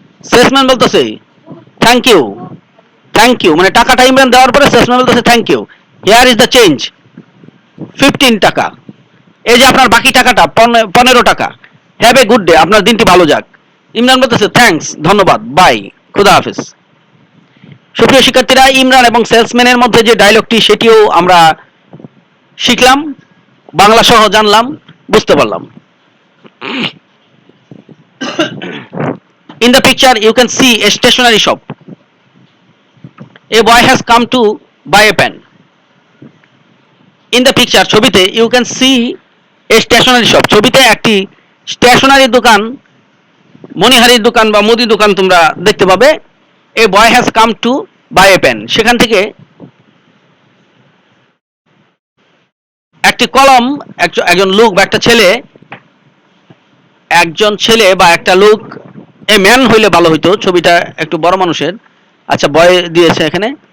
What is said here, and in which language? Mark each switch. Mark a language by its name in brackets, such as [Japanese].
[Bangla] Salesman বলতেছে [English] thank you, [Bangla] thank you মানে টাকাটা ইমরান দেওয়ার পরে সেলসম্যান বলতেছে thank you, [English] here is the change 15 টাকা, [Bangla] এই যে আপনার বাকি টাকাটা 15 টাকা, [English] have a good day, [Bangla] আপনার দিনটি ভালো যাক। ইমরান বলতেছে থ্যাঙ্কস, ধন্যবাদ, বাই, খুদা হাফেজ। সুপ্রিয় শিক্ষার্থীরা, ইমরান এবং সেলসম্যানের মধ্যে যে ডায়লগটি সেটিও আমরা শিখলাম, বাংলা সহ জানলাম, বুঝতে পারলাম। [English] In the picture you can see a stationery shop. A boy has come to buy a pen. In the picture [Bangla] ছবিতে [English] you can see a stationery shop, [Bangla] ছবিতে একটি স্টেশনারি দোকান, মনিহারির দোকান বা মুদি দোকান তোমরা দেখতে পাবে। [English] A boy has come to buy a pen, [Bangla] সেখান থেকে একটি কলম, একজন লোক বা একটা ছেলে, একজন ছেলে বা একটা লোক, এ ম্যান হইলে ভালো হইতো, ছবিটা একটু বড় মানুষের, আচ্ছা বয় দিয়েছে এখানে।